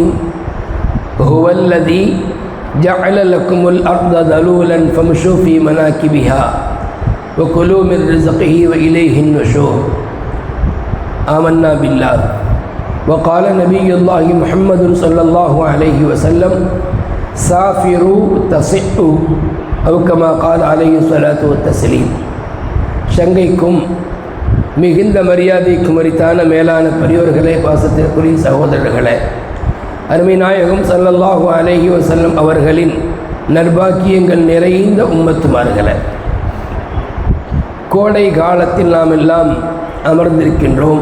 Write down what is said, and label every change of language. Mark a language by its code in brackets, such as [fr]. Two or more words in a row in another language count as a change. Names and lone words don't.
[ar] هو الذي جعل لكم الأرض ذلولا فامشوا في مناكبها وكلوا من رزقه وإليه النشور. آمنا بالله. وقال نبي الله محمد صلى الله عليه وسلم: سافروا تصحوا أو كما قال عليه الصلاة والتسليم. [ta] சங்கைக்கும் மிகுந்த மரியாதைக்கும் உரித்தான மேலான பெரியோர்களே, பாசத்திற்குரிய சகோதரர்களே, அருமை நாயகம் [ar] صلى الله عليه وسلم [ta] அவர்களின் நற்பாக்கியங்கள் நிறைந்த உம்மத்துமார்களே, கோடை காலத்தில் நாம் எல்லாம் அமர்ந்திருக்கின்றோம்.